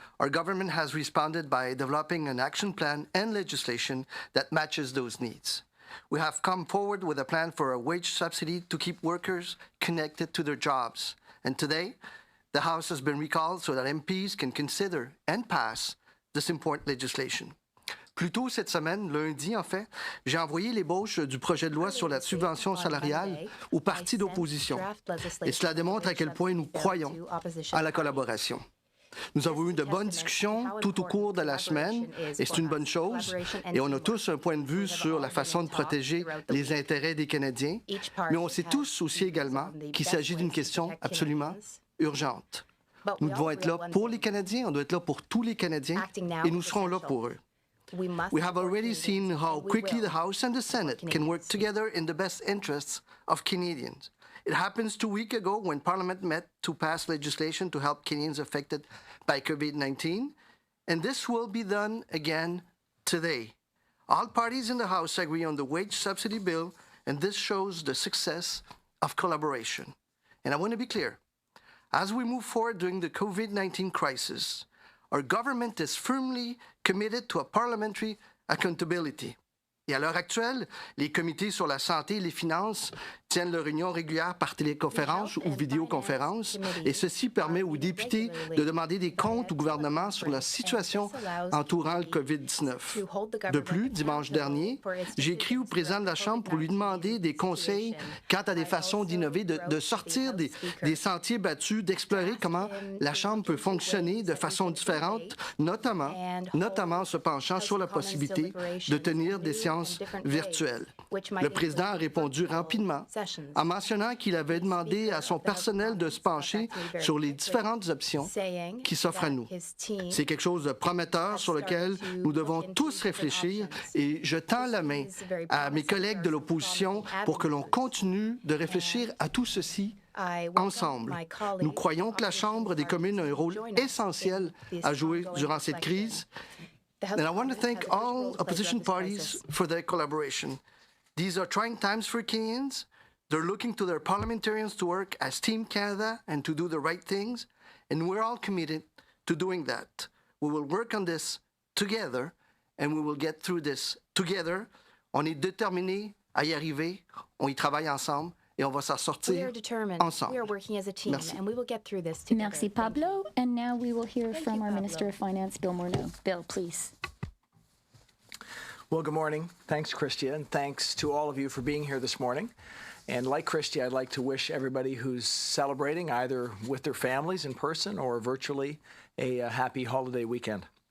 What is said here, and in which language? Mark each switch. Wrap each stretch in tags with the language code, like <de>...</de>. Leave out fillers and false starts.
<en>Our government has responded by developing an action plan and legislation that matches those needs. We have come forward with a plan for a wage subsidy to keep workers connected to their jobs. And today, the House has been recalled so that MPs can consider and pass this important legislation.</en> <fr>Plus tôt cette semaine, lundi en fait, j'ai envoyé l'ébauche du projet de loi sur la subvention salariale aux partis d'opposition. Et cela démontre à quel point nous croyons à la collaboration. Nous avons eu de bonnes discussions tout au cours de la semaine, et c'est une bonne chose, et on a tous un point de vue sur la façon de protéger les intérêts des Canadiens, mais on sait tous aussi également qu'il s'agit d'une question absolument urgente. Nous devons être là pour les Canadiens, on doit être là pour tous les Canadiens, et nous serons là pour eux.</fr> <en>We have already seen how quickly the House and the Senate can work together in the best interests of Canadians. It happens 2 weeks ago when Parliament met to pass legislation to help Kenyans affected by COVID-19, and this will be done again today. All parties in the House agree on the wage subsidy bill, and this shows the success of collaboration. And I want to be clear. As we move forward during the COVID-19 crisis, our government is firmly committed to a parliamentary accountability.</en> <fr>Et à l'heure actuelle, les comités sur la santé et les finances tiennent leurs réunions régulières par téléconférence ou vidéoconférence, et ceci permet aux députés de demander des comptes au gouvernement sur la situation entourant le COVID-19. De plus, dimanche dernier, j'ai écrit au président de la Chambre pour lui demander des conseils quant à des façons d'innover, de sortir des sentiers battus, d'explorer comment la Chambre peut fonctionner de façon différente, notamment se penchant sur la possibilité de tenir des séances virtuelles. Le président a répondu rapidement en mentionnant qu'il avait demandé à son personnel de se pencher sur les différentes options qui s'offrent à nous. C'est quelque chose de prometteur sur lequel nous devons tous réfléchir et je tends la main à mes collègues de l'opposition pour que l'on continue de réfléchir à tout ceci ensemble. Nous croyons que la Chambre des communes a un rôle essentiel à jouer durant cette crise.</fr> <en>And I want to thank all opposition parties for their collaboration. These are trying times for Kenyans. They're looking to their parliamentarians to work as Team Canada and to do the right things, and we're all committed to doing that. We will work on this together, and we will get through this together.</en> <fr>On est déterminés à y arriver, on y travaille ensemble, et on va s'en sortir ensemble. Merci. Merci, Pablo.</fr> <en>And now we will hear from our Minister of Finance, Bill Morneau. Bill, please. Well, good morning. Thanks, Christia, and thanks to all of you for being here this morning. And like Christia, I'd like to wish everybody who's celebrating, either with their families in person or virtually, a happy holiday weekend.</en>